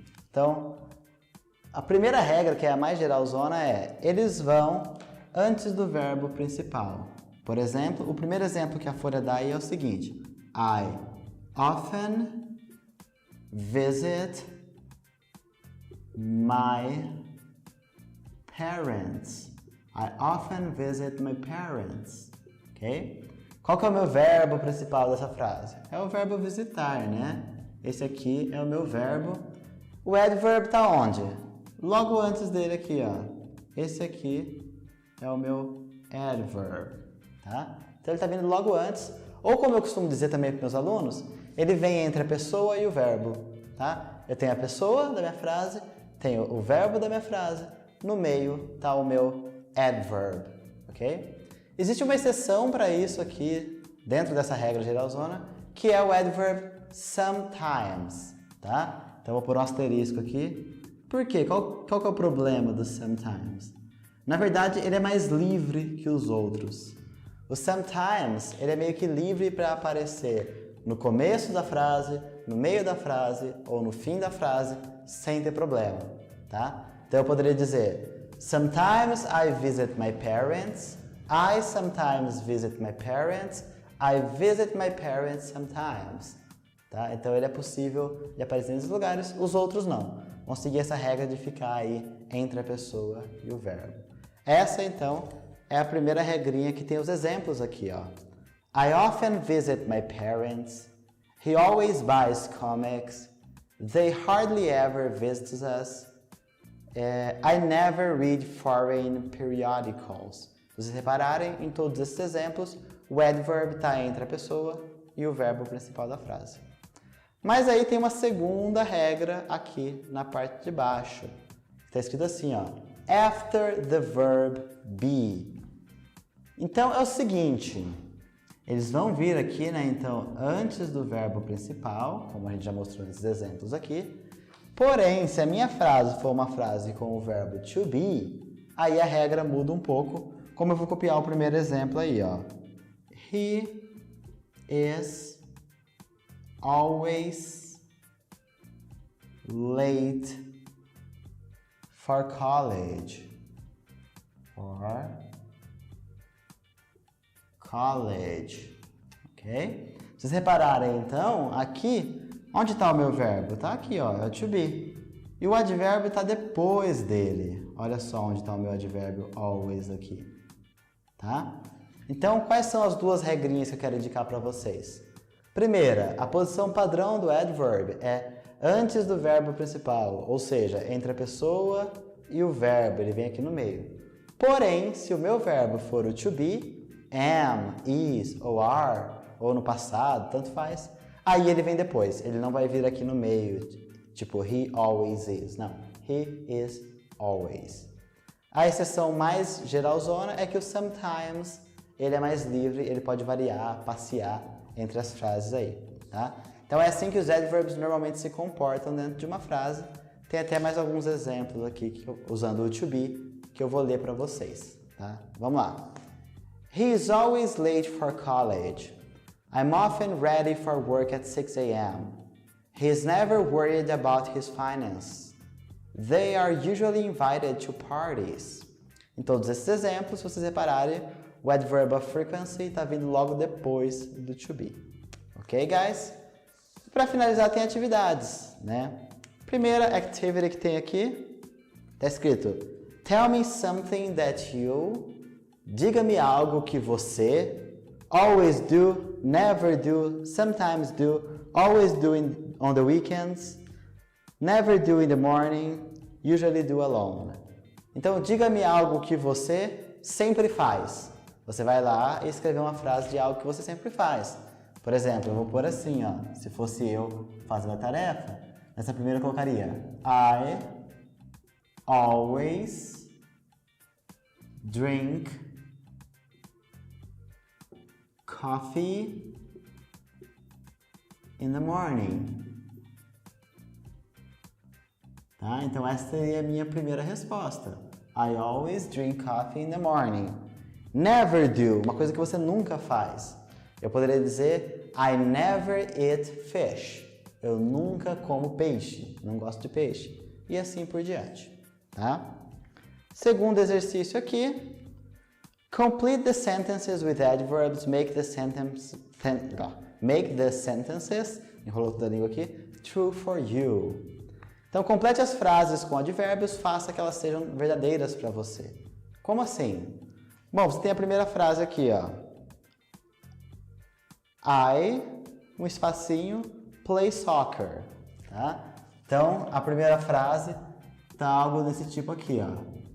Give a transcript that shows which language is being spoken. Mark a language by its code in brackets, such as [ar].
[pt] Então, a primeira regra, que é a mais geralzona, é eles vão antes do verbo principal. Por exemplo, o primeiro exemplo que a folha dá aí é o seguinte: [en] I often visit my parents. I often visit my parents. Ok? [pt] Qual que é o meu verbo principal dessa frase? É o verbo visitar, né? Esse aqui é o meu verbo. O adverb está onde? Logo antes dele aqui, ó. Esse aqui é o meu adverb, tá? Então ele está vindo logo antes. Ou como eu costumo dizer também para meus alunos, ele vem entre a pessoa e o verbo, tá? Eu tenho a pessoa da minha frase, tenho o verbo da minha frase, no meio está o meu adverb, ok? Existe uma exceção para isso aqui, dentro dessa regra geralzona, que é o adverb sometimes, tá? Então eu vou pôr um asterisco aqui. Por quê? Qual que é o problema do sometimes? Na verdade, ele é mais livre que os outros. O sometimes, ele é meio que livre para aparecer no começo da frase, no meio da frase ou no fim da frase, sem ter problema, tá? Então eu poderia dizer: [en] Sometimes I visit my parents. I sometimes visit my parents. I visit my parents sometimes. [pt] Tá? Então ele é possível de aparecer nesses lugares, os outros não. Vamos seguir essa regra de ficar aí entre a pessoa e o verbo. Essa, então, é a primeira regrinha que tem os exemplos aqui, ó. [en] I often visit my parents. He always buys comics. They hardly ever visit us. I never read foreign periodicals. [pt] Se vocês repararem, em todos esses exemplos, o adverb está entre a pessoa e o verbo principal da frase. Mas aí tem uma segunda regra aqui na parte de baixo. Está escrito assim, ó. [en] After the verb be. [pt] Então é o seguinte, eles vão vir aqui, né, então, antes do verbo principal, como a gente já mostrou nesses exemplos aqui. Porém, se a minha frase for uma frase com o verbo to be, aí a regra muda um pouco, como eu vou copiar o primeiro exemplo aí, ó. [en] He is always late for college. Or college. Ok? [pt] Se vocês repararem, então, aqui, onde está o meu verbo? Está aqui, ó, é o to be. E o advérbio está depois dele. Olha só onde está o meu advérbio always aqui. Tá? Então, quais são as duas regrinhas que eu quero indicar para vocês? Primeira, a posição padrão do adverb é antes do verbo principal, ou seja, entre a pessoa e o verbo, ele vem aqui no meio. Porém, se o meu verbo for o to be, am, is ou are, ou no passado, tanto faz, aí ele vem depois, ele não vai vir aqui no meio, tipo [en] he always is, [pt] não, [en] he is always. [pt] A exceção mais geralzona é que o sometimes, ele é mais livre, ele pode variar, passear entre as frases aí, tá? Então é assim que os adverbs normalmente se comportam dentro de uma frase. Tem até mais alguns exemplos aqui usando o to be que eu vou ler para vocês, tá? Vamos lá. [en] He is always late for college. I'm often ready for work at 6 a.m. He is never worried about his finance. They are usually invited to parties. [pt] Em todos esses exemplos, se vocês repararem, o adverb of frequency está vindo logo depois do to be. [en] Ok, guys? [pt] Para finalizar, tem atividades, né? Primeira activity que tem aqui, está escrito [en] Tell me something that you, [pt] diga-me algo que você, [en] always do, never do, sometimes do, always do on the weekends, never do in the morning, usually do alone. [pt] Então, diga-me algo que você sempre faz. Você vai lá e escrever uma frase de algo que você sempre faz. Por exemplo, eu vou pôr assim, ó, se fosse eu fazendo a tarefa, nessa primeira eu colocaria [en] I always drink coffee in the morning. [pt] Tá? Então essa seria a minha primeira resposta. [en] I always drink coffee in the morning. Never do, [pt] uma coisa que você nunca faz. Eu poderia dizer [en] I never eat fish. [pt] Eu nunca como peixe, não gosto de peixe. E assim por diante, tá? Segundo exercício aqui. [en] Complete the sentences with adverbs, make the sentences, [pt] enrolou toda a língua aqui, [en] true for you. [pt] Então, complete as frases com advérbios, faça que elas sejam verdadeiras para você. Como assim? Bom, você tem a primeira frase aqui, ó. [en] I, [pt] um espacinho, [en] play soccer, tá? [pt] Então, a primeira frase tá algo desse tipo aqui, ó.